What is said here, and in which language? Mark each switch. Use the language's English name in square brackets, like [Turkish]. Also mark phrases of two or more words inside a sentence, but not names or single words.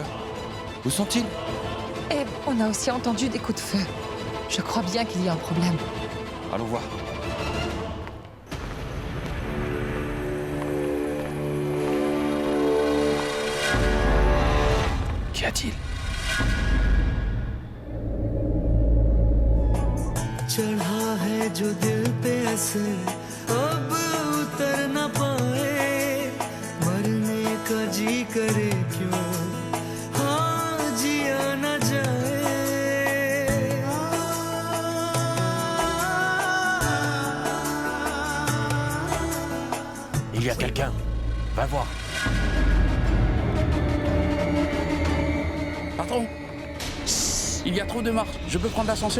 [French] Où sont-ils? Et on a aussi entendu des coups de feu. Je crois bien qu'il y a un problème. Allons voir. Qu'y a-t-il? [Hindi] चढ़ा है जो दिल पे असर अब उतर न पाए मरने का जी करे क्यों हाँ जिया न जाए [French] Il y a quelqu'un. Va voir. Patron, il y a trop de marches. Je peux prendre l'ascenseur?